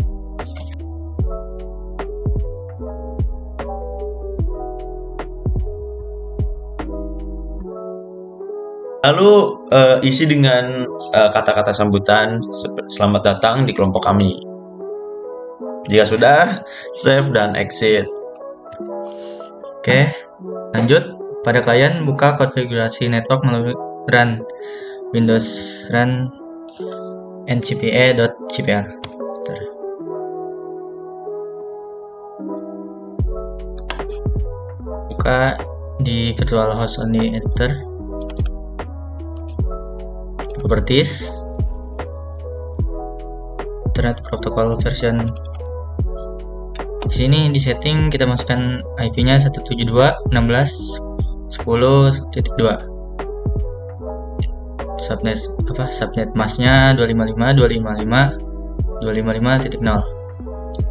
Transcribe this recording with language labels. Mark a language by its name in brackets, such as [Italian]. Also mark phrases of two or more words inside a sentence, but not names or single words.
[Indonesian] Lalu isi dengan kata-kata sambutan selamat datang di kelompok kami. Jika sudah, save dan exit. Oke, lanjut. Pada klien, buka konfigurasi network melalui [English] run Windows run [Indonesian] ncpa.cpr. Buka di [English] virtual host only editor. Properties, Internet Protocol version. [Indonesian] Di sini di setting kita masukkan IP-nya 172.16.10.2. [English] Subnet mask- [Indonesian] nya 255.255.255.0.